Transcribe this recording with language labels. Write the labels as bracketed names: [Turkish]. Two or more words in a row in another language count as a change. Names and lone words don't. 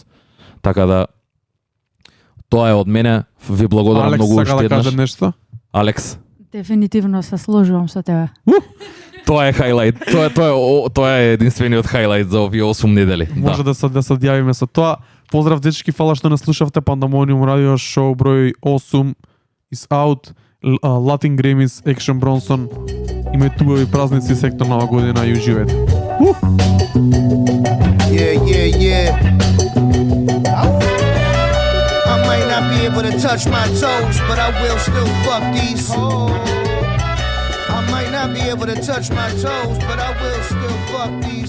[Macedonian] Така да тоа е од мене. Ви благодарам многу уште еднаш. Алекс сака да каже нешто? Алекс. Дефинитивно се сложувам со тебе. Тоа е хайлайт. Тоа е единствениот хайлайт за овие 8 недели. Може да се јавиме со тоа. Поздрав дечки, фала што не слушавте Pandemonium Radio Show број 8 [English] is out. [Macedonian] Latin Grammys, Action Bronson. Имајте убави празници, среќна нова година и уживете. [English] Yeah. I might not be able to touch my toes, but I will still fuck these hoes. I might not be able to touch my toes, but I will still fuck these.